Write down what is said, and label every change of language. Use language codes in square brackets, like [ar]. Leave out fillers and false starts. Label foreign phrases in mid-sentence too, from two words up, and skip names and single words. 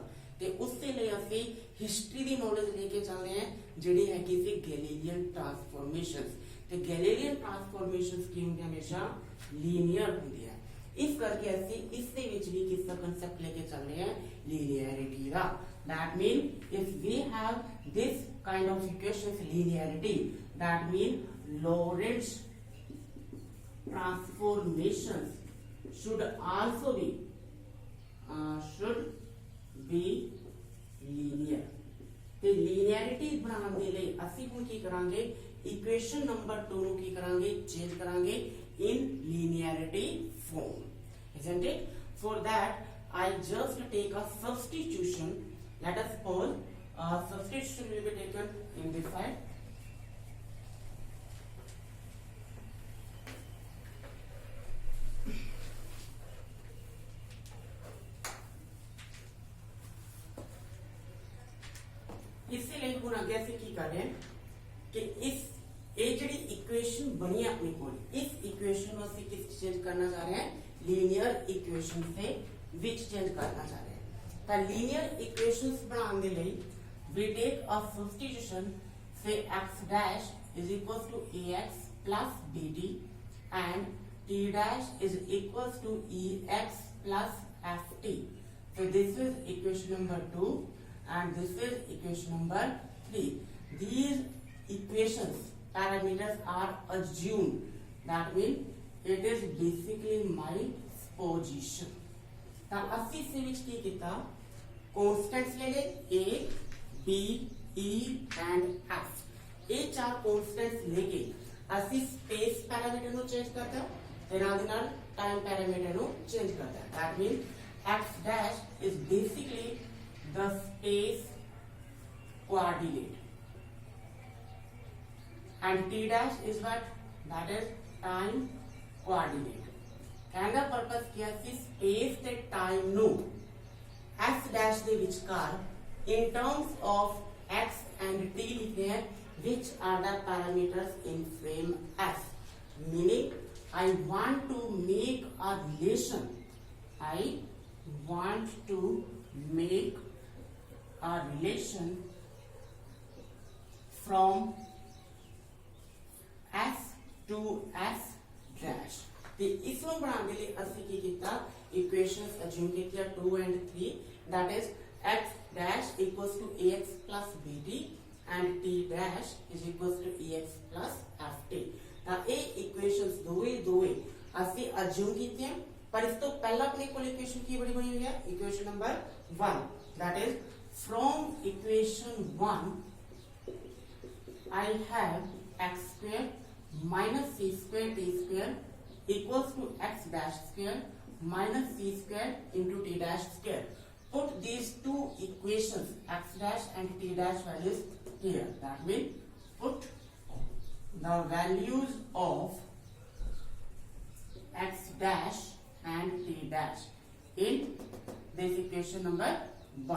[pa] ਤੇ ਉਸ ਦੇ ਲਈ ਅਸੀਂ ਹਿਸਟਰੀ ਦੀ ਨੌਲੇਜ ਲੈ ਕੇ ਚੱਲਦੇ ਹਾਂ ਜਿਹੜੀ ਹੈਗੀ ਸੀ [en] Galilean transformations. [pa] ਤੇ [en] Galilean transformations [pa] ਕੀ ਹੁੰਦੀਆਂ, ਹਮੇਸ਼ਾ ਲੀਨੀਅਰ ਹੁੰਦੀਆਂ। ਇਸ ਕਰਕੇ ਅਸੀਂ ਇਸ ਦੇ ਵਿੱਚ ਵੀ ਕਿਸ ਦਾ ਕਨਸੈਪਟ ਲੈ ਕੇ ਚੱਲ ਰਹੇ ਹਾਂ, ਲੀਨੀਅਰਿਟੀ ਦਾ। [en] that mean if we have this kind of equations linearity, that mean Lorentz transformations should also be linear। [pa] ਤੇ ਲੀਨੀਅਰਿਟੀ ਬਣਾਉਣ ਦੇ ਲਈ ਅਸੀਂ ਹੁਣ ਕੀ ਕਰਾਂਗੇ, [en] equation number 2 [pa] ਨੂੰ ਕੀ ਕਰਾਂਗੇ, ਚੇਂਜ ਕਰਾਂਗੇ [en] in linearity form, isn't it? For that I just take a substitution. Let us suppose substitution will be taken in this side. [hi] इससे लिए [pa] ਹੁਣ ਅੱਗੇ ਅਸੀਂ ਕੀ ਕਰ ਰਹੇ ਹਾਂ ਕਿ ਇਸ ਇਹ ਜਿਹੜੀ ਇਕੁਏਸ਼ਨ ਬਣੀ ਆਪਣੇ ਕੋਲ, ਇਸ ਇਕੁਏਸ਼ਨ ਨੂੰ ਅਸੀਂ ਕਿਸ ਚੇਂਜ ਕਰਨਾ ਚਾਹ ਰਹੇ ਹਾਂ, [en] linear equation [pa] ਦੇ ਵਿੱਚ ਚੇਂਜ ਕਰਨਾ ਚਾਹ ਰਹੇ ਹਾਂ। [en] ਤਾਂ linear equations [pa] ਬਣਾਉਣ ਦੇ ਲਈ [en] we take a substitution, say x dash is equals to ax plus bt and t dash is equals to ex plus ft. So this is equation number 2 and this is equation number 3. These equations parameters are assumed, that means it is basically my position। [pa] ਤਾਂ ਅਸੀਂ ਇਸ ਵਿੱਚ ਕੀ ਕੀਤਾ, ਕਨਸਟੈਂਟਸ ਲੈ ਲਏ [en] a b e and f। [pa] ਇਹ ਚਾਰ ਕਨਸਟੈਂਟਸ ਲੈ ਕੇ ਅਸੀਂ [en] space parameter [pa] ਨੂੰ ਚੇਂਜ ਕਰਤਾ ਤੇ ਨਾਲ ਦੇ ਨਾਲ [en] time parameter [pa] ਨੂੰ ਚੇਂਜ ਕਰਤਾ। [en] that means x dash is basically the space coordinate and t dash is what, that is time coordinate। [hi] कहने का पर्पस क्या है, स्पेस ते टाइम नो [en] s dash [pa] ਦੇ ਵਿਚਕਾਰ [en] in terms of x and t [hi] लिखते हैं [en] which are the parameters in frame S, meaning I want to make a relation, I want to make a relation from S to S dash। [pa] ਤੇ ਇਸ ਨੂੰ ਬਣਾਉਣ ਦੇ ਲਈ ਅਸੀਂ ਕੀ ਕੀਤਾ, [en] equations assume ਕੀਤੀਆਂ 2 and 3, that is x dash equals to ax plus bt and t dash is equals to ex plus ft। [pa] ਤਾਂ ਇਹ ਇਕੁਏਸ਼ਨਸ ਦੋਵੇਂ ਅਸੀਂ ਅਸਿਊਮ ਕੀਤੀਆਂ, ਪਰ ਇਸ ਤੋਂ ਪਹਿਲਾਂ ਆਪਣੇ ਕੋਲ ਇਕੁਏਸ਼ਨ ਕੀ ਬਣੀ ਹੋਈ ਹੈ, [en] equation number 1, that is from equation 1 I have x square minus c square t square equals to x dash square minus c square into t dash square। Put these two equations x dash and t dash values here, that means put the values of x dash and t dash in this equation number 1.